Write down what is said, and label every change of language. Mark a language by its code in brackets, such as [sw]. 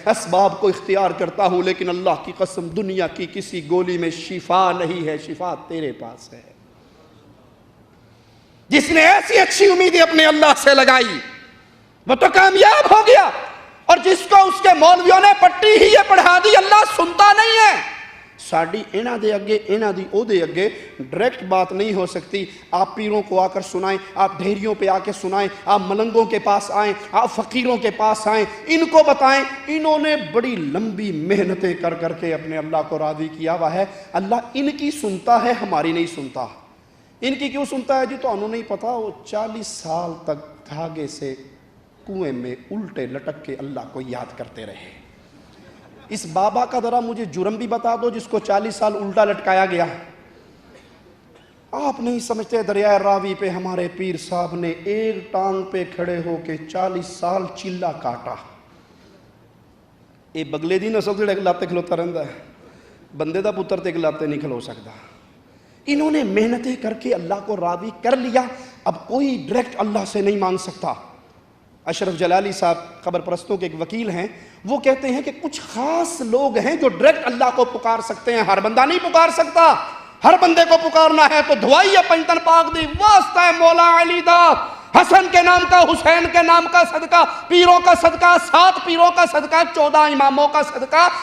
[ur] اسباب کو اختیار کرتا ہوں, لیکن اللہ کی قسم دنیا کی کسی گولی میں شفا نہیں ہے, شفا تیرے پاس ہے. جس نے ایسی اچھی امیدیں اپنے اللہ سے لگائی وہ تو کامیاب ہو گیا. اور جس کو اس کے مولویوں نے پٹی ہی یہ پڑھا دی, اللہ سنتا نہیں ہے. [pa] ساڑی اینا دے اگے, اینا دی او دے اگے ڈائریکٹ بات نہیں ہو سکتی. [ur] آپ پیروں کو آ کر سنائیں, آپ ڈھیریوں پہ آ کے سنائیں, آپ ملنگوں کے پاس آئیں, آپ فقیروں کے پاس آئیں, ان کو بتائیں. انہوں نے بڑی لمبی محنتیں کر کر کے اپنے اللہ کو راضی کیا ہوا ہے. اللہ ان کی سنتا ہے, ہماری نہیں سنتا. ان کی کیوں سنتا ہے جی؟ تو انہوں نہیں پتا. وہ 40 سال تک دھاگے سے کنویں میں الٹے لٹک کے اللہ کو یاد کرتے رہے. اس بابا کا ذرا مجھے جرم بھی بتا دو جس کو 40 سال الٹا لٹکایا گیا. آپ نہیں سمجھتے دریائے راوی پہ ہمارے پیر صاحب نے ایک ٹانگ پہ کھڑے ہو کے 40 سال چلا کاٹا. [pa] یہ بگلے دی نسل جڑے اگلاتے کھلوتا رہتا ہے, بندے دا پتر تے اگلاتے نہیں کھلو سکتا. [ur] انہوں نے محنتیں کر کے اللہ کو راضی کر لیا. اب کوئی ڈائریکٹ اللہ سے نہیں مانگ سکتا. اشرف جلالی صاحب قبر پرستوں کے ایک وکیل ہیں, وہ کہتے ہیں کہ کچھ خاص لوگ ہیں جو ڈائریکٹ اللہ کو پکار سکتے ہیں, ہر بندہ نہیں پکار سکتا. ہر بندے کو پکارنا ہے تو دعائیہ [pa] پنجتن پاک دی واسطہ ہے مولا علی دا, [ur] حسن کے نام کا, حسین کے نام کا صدقہ, پیروں کا صدقہ, 7 پیروں کا صدقہ, 14 اماموں کا صدقہ.